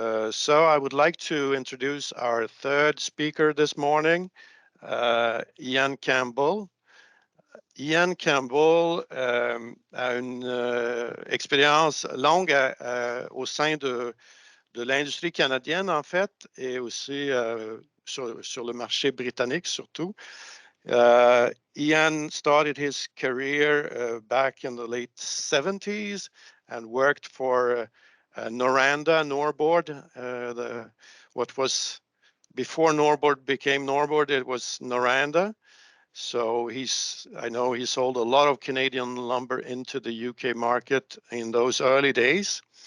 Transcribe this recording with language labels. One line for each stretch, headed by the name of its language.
English: So I would like to introduce our third speaker this morning, Ian Campbell.
French: Ian Campbell a une expérience longue au sein de l'industrie canadienne, en fait, et aussi sur le marché britannique, surtout.
English: Ian started his career back in the late 70s and worked for Noranda, Norbord, what was before Norbord became Norbord, it was Noranda. So I know he sold a lot of Canadian lumber into the UK market in those early days.